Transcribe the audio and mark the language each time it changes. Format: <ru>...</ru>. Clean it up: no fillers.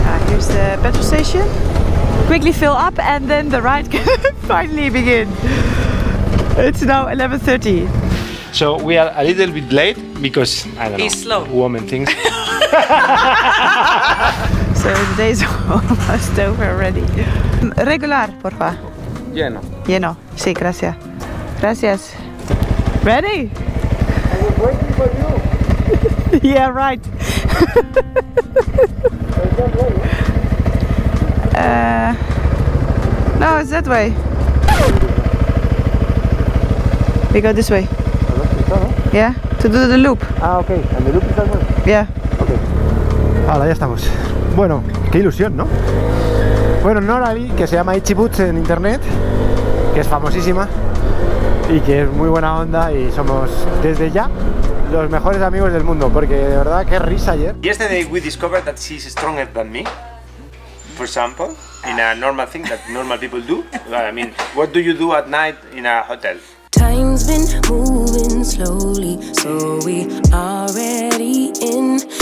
<en>Here's the petrol station. Quickly fill up and then the ride can finally begin. It's now 11:30. So we are a little bit late because, I don't know, He's slow. woman things. So the day's almost over already.</en> <es>Regular, porfa. Lleno. Lleno. Sí, gracias. Gracias.</es> <en>Ready? I was waiting for you. Yeah, right. No, it's that way. We go this way. Yeah, to do the loop. Ah, ok.</en> <es>¿El de</es> <en>loop is that way? Yeah.</en> <es>Ok. Ahora ya estamos. Bueno, qué ilusión, ¿no? Bueno, Norali, que se llama Itchy Boots en internet, que es famosísima y que es muy buena onda, y somos desde ya los mejores amigos del mundo, porque de verdad qué risa ayer.</es> <en>Yesterday we discovered that she's stronger than me. For example, in a normal thing that normal people do. I mean, what do you do at night in a hotel? Time's been moving slowly, so we already in.</en>